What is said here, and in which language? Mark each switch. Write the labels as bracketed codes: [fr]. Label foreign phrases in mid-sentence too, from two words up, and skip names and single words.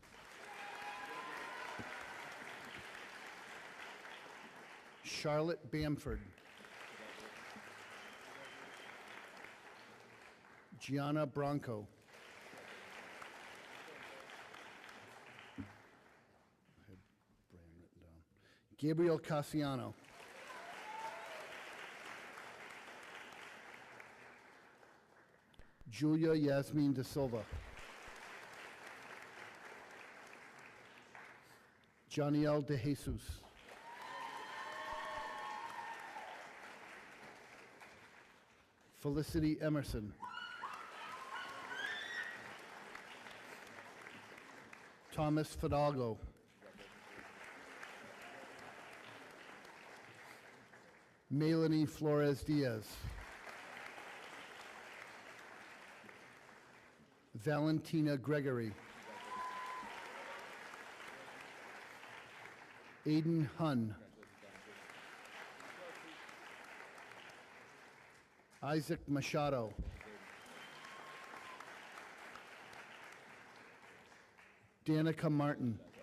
[en] Charlotte Bamford. Gianna Bronco. I had Brian written down. Gabriel Cassiano. Julia Yasmin De Silva. Janiel De Jesus. Felicity Emerson. Thomas Fidalgo. Melanie Flores Diaz. Valentina Gregory. Aiden Hun. Isaac Machado. Danica Martin.